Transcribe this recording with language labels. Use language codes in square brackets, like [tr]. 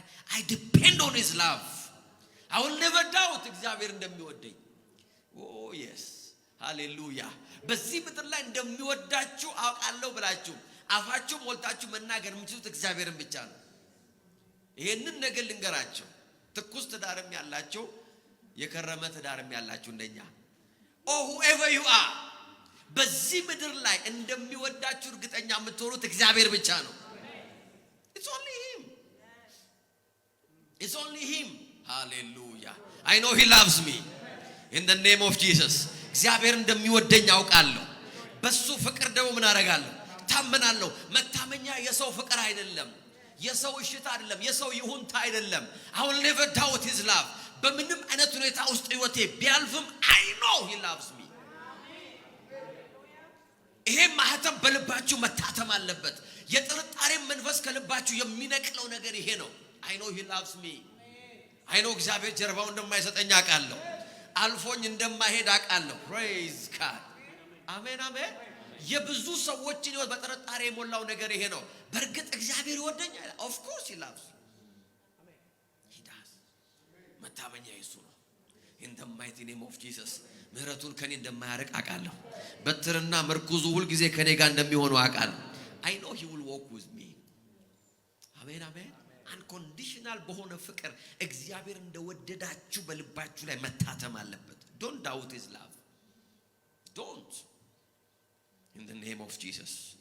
[en] I depend on his love. I will never doubt [am] እግዚአብሔር እንደሚወደኝ። oh yes ሃሌሉያ። በዚህ ምድር ላይ እንደሚወዳችሁ አውቃለሁ ብላችሁ አፋችሁ ሞልታችሁ መናገር የምትችሉት እግዚአብሔርን ብቻ ነው። ይሄንን ነገር ልንገራችሁ። ትኩስ ትዳርም ያላችሁ የከረመ ትዳርም ያላችሁ እንደኛ [en] oh whoever you are [am] በዚህ ምድር ላይ እንደሚወዳችሁ እርግጠኛ የምትሆኑት እግዚአብሔር ብቻ ነው። [en] it's only him. it's only him. hallelujah. I know he loves me in the name of Jesus. [am] እግዚአብሔር እንደሚወደኝ አውቃለሁ በሱ ፍቅር ደግሞ ምን አደርጋለሁ ታመናለሁ። መታመኛ የሰው ፍቅር አይደለም፣ የሰው እሽታ አይደለም፣ የሰው ይሁንታ አይደለም። [en] I will never doubt his love. [am] በምንም አይነት ሁኔታ ውስጥ ህይወቴ ቢያልፍም [en] I know he loves me. [am] ይሄ ማህተም በልባችሁ መታተም አለበት። የጥርጣሬ መንፈስ ከልባችሁ የሚነቅለው ነገር ይሄ ነው። [en] I know he loves me. [am] I know እግዚአብሔር ጀርባው እንደማይሰጠኝ አውቃለሁ። አልፎኝ እንደማይሄድ አውቃለሁ። praise God. አሜን አሜን። የብዙ ሰዎችን ህይወት በጥርጣሬ የሞላው ነገር ይሄ ነው። በእርግጥ እግዚአብሔር ይወደኛል። [en] of course he loves me. he does. መታመኛ ኢየሱስ ነው። in the mighty name of Jesus. [am] ምህረቱን ከኔ እንደማያርቅ አውቃለሁ። በትርና መርኩዙ ሁሉ ጊዜ ከኔ ጋር እንደሚሆኑ አውቃለሁ። [en] I know he will walk with me. [am] አሜን አሜን። unconditional በሆነ ፍቅር እግዚአብሔር እንደወደዳችሁ በልባችሁ ላይ መታተም አለበት። [en] don't doubt his love. don't. in the name of Jesus.